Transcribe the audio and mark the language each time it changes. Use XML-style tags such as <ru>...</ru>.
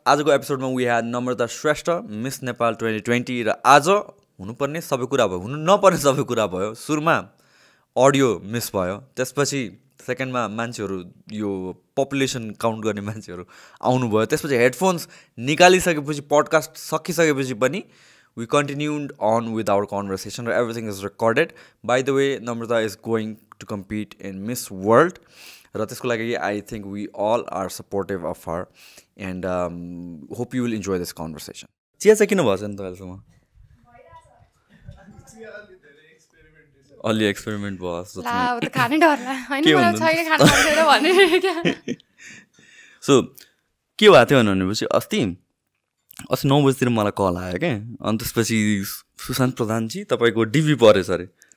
<ne>आजको एपिसोडमा</ne> <en>we had</en> <ne>Namrata Shrestha, Miss Nepal 2020 र आज हुनुपर्ने सबै कुरा भयो, हुनु नपर्ने सबै कुरा भयो. सुरुमा अडियो मिस भयो, त्यसपछि सेकेन्डमा मान्छेहरू यो पपुलेसन काउन्ट गर्ने मान्छेहरू आउनुभयो, त्यसपछि हेडफोन्स निकालिसकेपछि पडकास्ट सकिसकेपछि पनि</ne> <en>we continued on with our conversation. Everything is recorded. By the way, Namrata is going to compete in Miss World.</en> <ne>र त्यसको लागि</ne> <en>I think we all are supportive of her and hope you will enjoy this conversation.</en> <ne>चिया चाहिँ किन भएको छ नि त अहिलेसम्म? अलि एक्सपेरिमेन्ट भयो जस्तो छ। खानै डरला हैन मलाई छैन खान सक्दैन भन्ने क्या। सो के भएको थियो भनेपछि अस्ति 9 बजीतिर मलाई कल आयो क्या, अनि त्यसपछि सुशान्त प्रधानजी तपाईँको डिभी परेछ अरे।</ne>